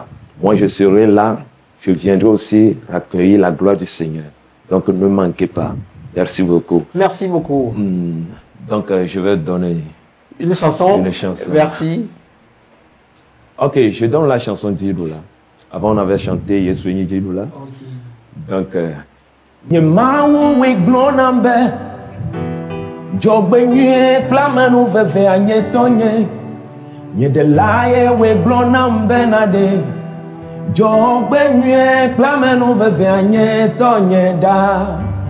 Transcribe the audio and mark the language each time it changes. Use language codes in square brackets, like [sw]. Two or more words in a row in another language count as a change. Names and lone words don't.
[fr] Moi, je serai là, je viendrai aussi accueillir la gloire du Seigneur. Donc, ne manquez pas. Merci beaucoup. Merci beaucoup. Donc, je vais donner une chanson. Merci. Ok, je donne la chanson d'Idoula. Avant, on avait chanté Yesouni d'Idoula. Donc, [ee] Nye mawu we gblɔ nam be dzɔgbenyuie kple amenu veve anye tɔnye. Nye ɖela ye we gblɔ nam bena ɖe dzɔgbenyuie kple amenu veve anye tɔnye ɖa.